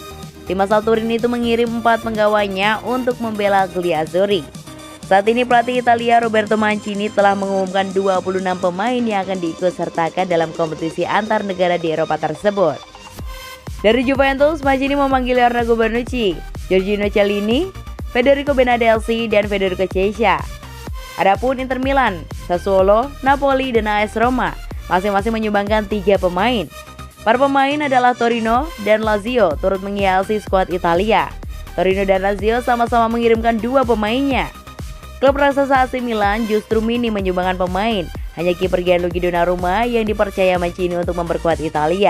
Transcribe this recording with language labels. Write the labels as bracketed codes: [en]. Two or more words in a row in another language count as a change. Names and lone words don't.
[id] Tim asal Turin itu mengirim 4 penggawanya untuk membela Gliazzurri. Saat ini pelatih Italia Roberto Mancini telah mengumumkan 26 pemain yang akan diikutsertakan dalam kompetisi antar negara di Eropa tersebut. Dari Juventus, Mancini memanggil Leonardo Bonucci, Giorgino Chiellini, Federico Bernardeschi, dan Federico Chiesa. Adapun Inter Milan, Sassuolo, Napoli, dan AS Roma masing-masing menyumbangkan 3 pemain. Para pemain adalah Torino dan Lazio turut menghiasi skuad Italia. Torino dan Lazio sama-sama mengirimkan 2 pemainnya. Klub raksasa AC Milan justru minim menyumbangkan pemain. Hanya kiper Gianluigi Donnarumma yang dipercaya Mancini untuk memperkuat Italia.